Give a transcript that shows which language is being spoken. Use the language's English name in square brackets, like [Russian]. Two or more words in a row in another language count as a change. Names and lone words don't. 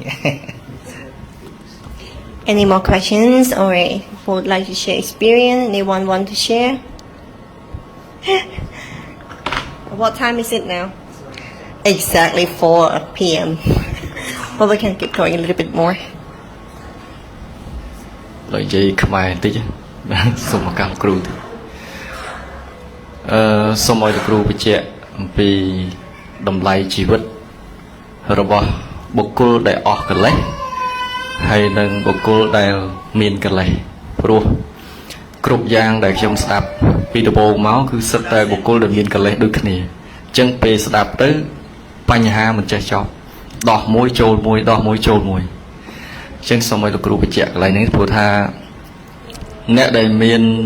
[English] Any more questions or would like to share experience? Anyone want to share? What time is it now? Exactly 4 p.m. Well, we can keep going a little bit more. [Khmer] និយាយខ្មែរបន្តិចសូមឱកាសគ្រូតិចសូមឲ្យលោកគ្រូបញ្ជាក់អំពីតម្លៃជី វិតរបស់បុគ្គលដែលអស់កិលេសហើយនិងបុគ្គលដែលមានកិលេសព្រោះគ្រប់យ៉ាងដែលខ្ញុំស្ដាប់ពីដំបូងមកគឺសិតតែបុគ្គលដែលមានកលេសដូចគ្នាអញ្ចឹងពេលស្ដាប់ទៅបញ្ហាមិនចេះចប់ដោះមួយចូលមួយដោះមួយចូលមួយអញ្ចឹងសូមឲ្យលោកគ្រូបញ្ជាក់កន្លែងនេះព្រោះថាអ្នកដែលមាន